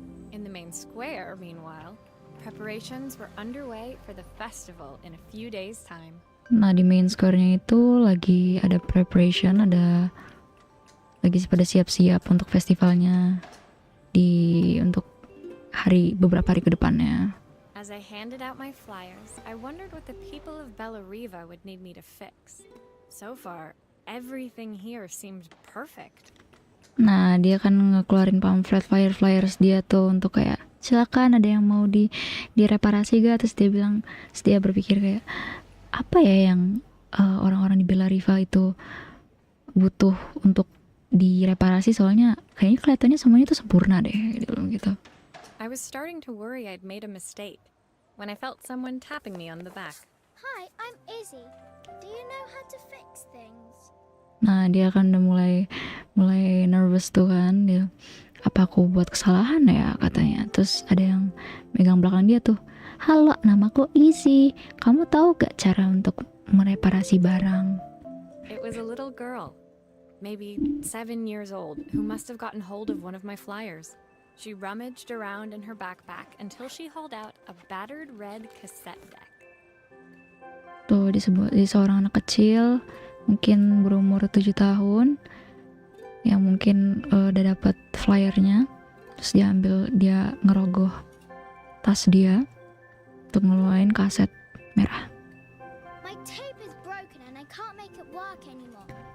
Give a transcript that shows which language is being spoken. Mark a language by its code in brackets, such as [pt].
[en] In the main square, meanwhile, preparations were underway for the festival in a few days' time. [id] Nah di main square-nya itu lagi ada preparation, lagi pada siap-siap untuk festivalnya untuk beberapa hari ke depannya. [en] As I handed out my flyers, I wondered what the people of Bellariva would need me to fix. So far, everything here seemed perfect. [id] Nah dia kan ngeluarin pamflet flyers dia tuh untuk kayak silakan ada yang mau direparasi gak, terus dia berpikir kayak apa ya yang orang-orang di Bella Riva itu butuh untuk direparasi soalnya kayaknya kelihatannya semuanya tuh sempurna deh gitu. [en] I was starting to worry I'd made a mistake when I felt someone tapping me on the back. Hi, I'm Izzy. Do you know how to fix things? [id] Nah dia kan udah mulai nervous tuh kan, dia apa aku buat kesalahan ya katanya. Terus ada yang megang belakang dia tuh, halo namaku Izzy, kamu tahu gak cara untuk mereparasi barang? [en] It was a little girl, maybe 7 years old, who must have gotten hold of one of my flyers. She rummaged around in her backpack until she hauled out a battered red cassette deck. [id] Tuh di seorang anak kecil mungkin berumur 7 tahun yang mungkin udah dapat flyernya, terus dia ngerogoh tas dia untuk ngeluarin kaset merah. [en] My tape is broken and I can't make it work anymore.